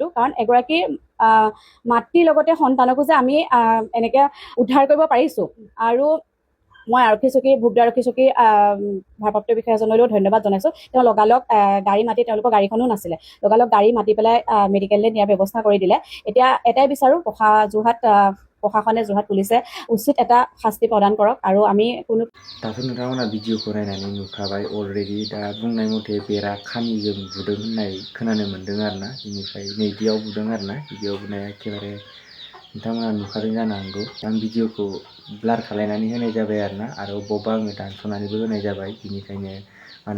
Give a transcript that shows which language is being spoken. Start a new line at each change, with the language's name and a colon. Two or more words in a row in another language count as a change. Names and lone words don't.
Assamese: কাৰণ এগৰাকী মাতৃৰ লগতে সন্তানকো যে আমি এনেকৈ উদ্ধাৰ কৰিব পাৰিছোঁ। আৰু মই ভোগদা আৰক্ষী চকীৰ ভাৰপ্ৰাপ্ত বিষয়াজনলৈও ধন্যবাদ জনাইছোঁ। তেওঁ লগালগ গাড়ী মাতি, তেওঁলোকৰ গাড়ীখনো নাছিলে, লগালগ গাড়ী মাতি পেলাই মেডিকেললৈ নিয়াৰ ব্যৱস্থা কৰি দিলে। এতিয়া এটাই বিচাৰোঁ যোৰহাট प्रशासने जोৰহাট পুলিচে উচিত এটা শাস্তি প্ৰদান কৰক আৰু আমি কোনো
Bodo: दाथ' नोंथांमोना भिडिअखौ नायनानै नुखाबाय अलरेडि दा बुंनाय मथे बेरा खामिजों बुदों होननाय खोनानो मोन्दों आरोना बेनिफ्राय नैबेयाव बुदों आरोना भिडिअ बुनाया एखेबारे नोंथांमोना नुखादों जानो हागौ आं भिडिअखौ ब्लार खालायनानै होनाय जाबाय आरोना आरो बबेबा आङो दानस'नानैबो होनाय जाबाय बेनिखायनो मानो